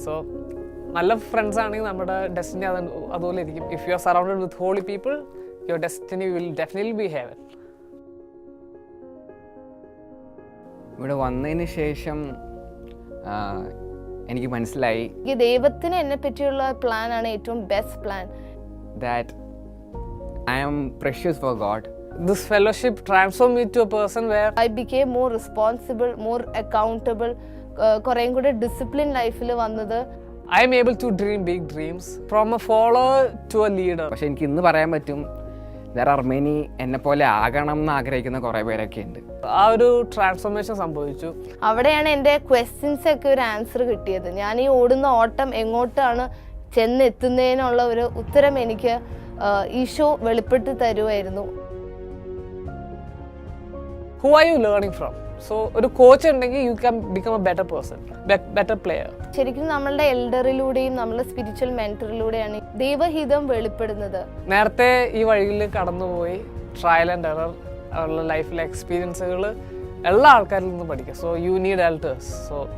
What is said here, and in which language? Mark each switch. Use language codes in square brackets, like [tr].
[ml] So നല്ല friends ആണെങ്കിൽ നമ്മുടെ ഡെസ്റ്റിനി അതുപോലെ ഇരിക്കും. [en] If you are surrounded with holy people your destiny will definitely be heaven. [ml] ഇവിടെ വന്നതിന് ശേഷം എനിക്ക് മനസ്സിലായി ഈ ദൈവത്തിന് എന്നെ പറ്റിയുള്ള പ്ലാൻ ആണ് ഏറ്റവും best plan. [en] that I am precious for God. This fellowship transformed me to a person where I became more responsible, more accountable, [ml] കുറേയും കൂടെ ഡിസിപ്ലിൻ ലൈഫിൽ വന്നത്. [en] I am able to dream big dreams from a follower to a leader. [ml] പക്ഷെ എനിക്ക് ഇന്ന് പറയാൻ പറ്റും, [en] there are many [ml] എന്നെ പോലെ ആകണം എന്ന് ആഗ്രഹിക്കുന്ന കുറേ പേരൊക്കെ ഉണ്ട്. ആ ഒരു ട്രാൻസ്ഫോർമേഷൻ സംഭവിച്ചു. അവിടെയാണ് എൻ്റെ ക്വസ്റ്റ്യൻസ് ഒക്കെ ഒരു ആൻസർ കിട്ടിയത്. ഞാൻ ഈ ഓടുന്ന ഓട്ടം എങ്ങോട്ടാണ് ചെന്നെത്തുന്നതിനുള്ള ഒരു ഉത്തരം എനിക്ക് ഈശോ വെളിപ്പെടുത്തി തരുമായിരുന്നു. [en] Who are you learning from? So [ml] ഒരു കോച്ച് ഉണ്ടെങ്കിൽ [en] you can become a better person, better player. [ml] ശരിക്കും നമ്മളുടെ എൽഡറിലൂടെയും നമ്മളുടെ സ്പിരിച്വൽ മെന്ററിലൂടെയാണ് ദൈവഹിതം വെളിപ്പെടുന്നത്. നേരത്തെ ഈ വഴിയിൽ കടന്നുപോയി ട്രയൽ ആൻഡ് എറർ ഉള്ള ലൈഫിലെ എക്സ്പീരിയൻസുകൾ എല്ലാ ആൾക്കാരിൽ നിന്നും പഠിക്കുക. [en] So you need elders. So